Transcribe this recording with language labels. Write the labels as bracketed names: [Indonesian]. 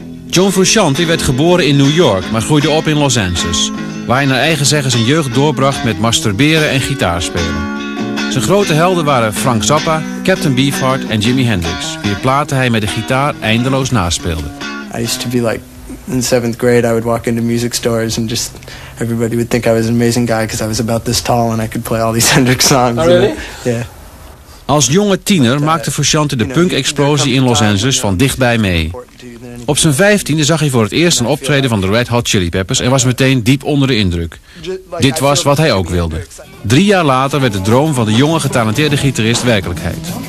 [Dutch] John Frusciante werd geboren in New York, maar groeide op in Los Angeles, waar hij naar eigen zeggen zijn jeugd doorbracht met masturberen en gitaarspelen. Zijn grote helden waren Frank Zappa, Captain Beefheart en Jimi Hendrix, wier platen hij met de gitaar eindeloos naspeelde. [English] I used to be like, in 7th grade I would walk into music stores and just everybody would think I was an amazing guy because I was about this tall and I could play all these Hendrix songs. Oh, really? Yeah. [Dutch] Als jonge tiener maakte Frusciante de punk-explosie in Los Angeles van dichtbij mee. Op zijn 15e zag hij voor het eerst een optreden van de Red Hot Chili Peppers en was meteen diep onder de indruk. Dit was wat hij ook wilde. 3 jaar later werd de droom van de jonge getalenteerde gitarist werkelijkheid.